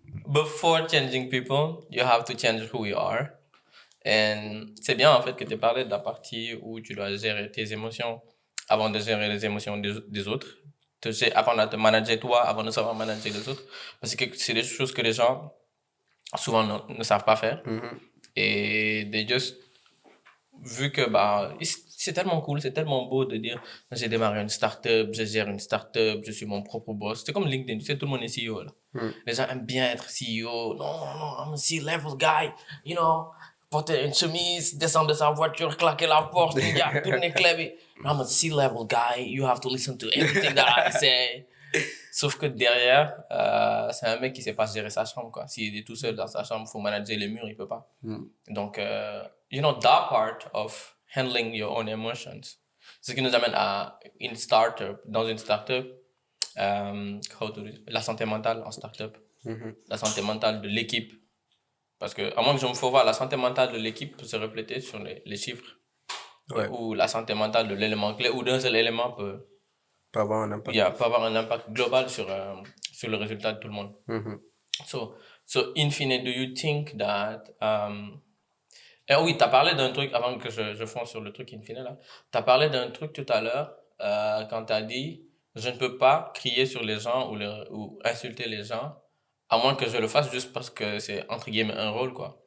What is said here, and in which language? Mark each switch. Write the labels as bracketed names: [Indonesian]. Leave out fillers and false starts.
[English] Before changing people, you have to change who you are. [French] Et c'est bien en fait que tu parlé de la partie où tu dois gérer tes émotions avant de gérer les émotions des autres. Apprendre à te manager toi avant de savoir manager les autres. Parce que c'est des choses que les gens souvent ne savent pas faire. Mhm. Et vu que c'est tellement cool, c'est tellement beau de dire j'ai démarré une start-up, je gère une start-up, je suis mon propre boss. C'est comme LinkedIn, tu sais, tout le monde est CEO là. Les gens aiment bien être CEO. Non, [English] I'm a C-level guy, you know. [French] Porter une chemise, descendre de sa voiture, claquer la porte, tourner clavier. [English] I'm a C-level guy, you have to listen to everything that I say. [French] Sauf que derrière, c'est un mec qui sait pas gérer sa chambre, quoi. S'il est tout seul dans sa chambre, faut manager les murs, il peut pas. Donc, [English] you know, that part of handling your own emotions, [French] c'est ce qui nous amène à une startup, dans une startup, la santé mentale en startup, la santé mentale de l'équipe. Parce que, à moins que je me fasse voir, la santé mentale de l'équipe peut se refléter sur les chiffres. Ouais. Ou la santé mentale de l'élément clé, ou d'un seul élément peut avoir un impact. Peut avoir un impact global sur le résultat de tout le monde. [English] So in fine, do you think that... [French] Et oui, tu as parlé d'un truc, avant que je fonce sur le truc in fine là, tu as parlé d'un truc tout à l'heure quand tu as dit « Je ne peux pas crier sur les gens ou insulter les gens à moins que je le fasse juste parce que c'est entre guillemets un rôle, quoi.